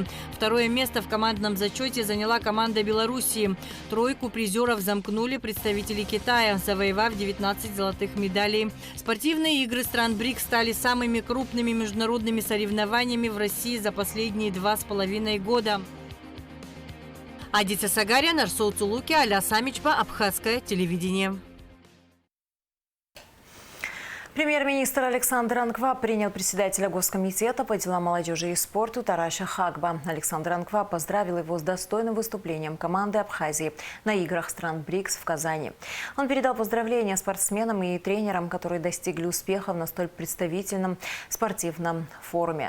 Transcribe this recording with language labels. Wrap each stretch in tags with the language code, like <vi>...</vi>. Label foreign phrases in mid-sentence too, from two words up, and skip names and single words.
<ru>Второе место в командном зачете заняла команда Белоруссии. Тройку призеров замкнули представители Китая, завоевав 19 золотых медалей. Спортивные игры стран БРИКС стали самыми крупными международными соревнованиями в России за последние 2,5 года. Адица Сагарян, Арсол Цулуки, Аля Самичпа, Абхазское телевидение. Премьер-министр Александр Ангва принял председателя Госкомитета по делам молодежи и спорту Тараша Хагба. Александр Ангва поздравил его с достойным выступлением команды Абхазии на играх стран БРИКС в Казани. Он передал поздравления спортсменам и тренерам, которые достигли успехов на столь представительном спортивном форуме.</ru>